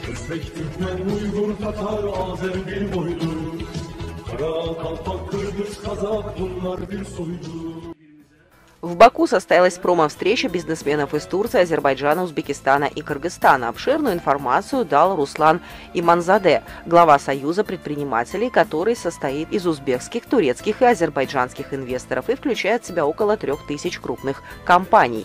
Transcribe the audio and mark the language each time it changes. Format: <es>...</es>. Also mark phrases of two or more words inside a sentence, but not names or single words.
<tr>Özbek, Türkmen, Uygur, Tatar, Azer bir boylu. Kara, Kalpak, Kırgız, Kazak bunlar bir soylu.</tr> <ru>В Баку состоялась промо-встреча бизнесменов из Турции, Азербайджана, Узбекистана и Кыргызстана. Обширную информацию дал Руслан Иманзаде, глава Союза предпринимателей, который состоит из узбекских, турецких и азербайджанских инвесторов и включает в себя около 3000 крупных компаний.</ru>